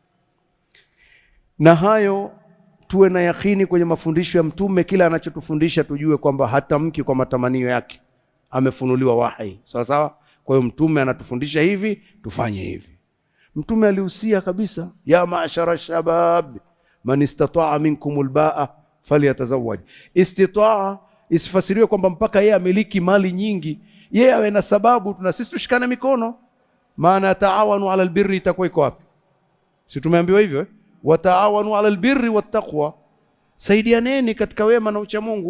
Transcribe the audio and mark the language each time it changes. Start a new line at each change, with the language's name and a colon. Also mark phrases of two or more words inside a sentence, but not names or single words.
Swahili: Na hayo tuwe na yakini kwenye mafundisho ya Mtume, kila anachotufundisha tujue kwamba hatamki kwa matamanio yake, amefunuliwa wahi sawa sawa. Kwa hiyo Mtume anatufundisha hivi, tufanye hivi. Mtume alihusia kabisa,
Arabic: يا معشر الشباب من استطاع منكم الباءة فليتزوج.
Swahili: Istitaa isifasiriwe kwamba mpaka yeye amiliki mali nyingi, yeye awe na sababu, tuna sisi tushikane mikono. Maana
Arabic: تعاونوا على البر
Swahili: itakuwa iko wapi? Si tumeambiwa hivyo
Arabic: وتعاونوا على البر والتقوى,
Swahili: saidianeni katika wema na ucha Mungu.